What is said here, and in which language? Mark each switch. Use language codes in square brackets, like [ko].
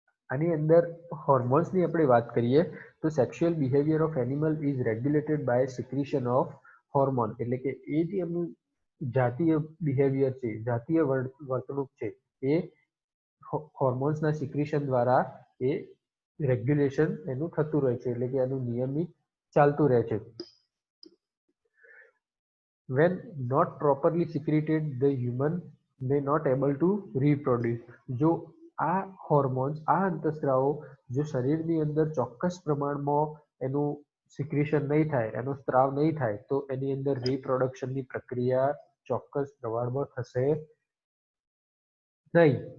[gu] આની અંદર હોર્મોન્સની આપણે વાત કરીએ તો [en] sexual behaviour of animal is regulated by secretion of hormone, [gu] એટલે કે એ જે એમનું જાતીય બિહેવિયર છે, જાતીય વર્તણૂક છે, એ હોર્મોન્સના સિક્રીશન દ્વારા એ રેગ્યુલેશન એનું થતું રહે છે, એટલે કે એનું નિયમિત ચાલતું રહે છે. [en] When not properly secreted, the human may not able to reproduce. [gu] જો આ હોર્મોન્સ, આ અંતઃસ્ત્રાવો જો શરીરની અંદર ચોક્કસ પ્રમાણમાં એનું સિક્રેશન નહીં થાય, એનો સ્ત્રાવ નહીં થાય, તો એની અંદર રિપ્રોડક્શનની પ્રક્રિયા ચોક્કસ પ્રમાણમાં થશે નહીં.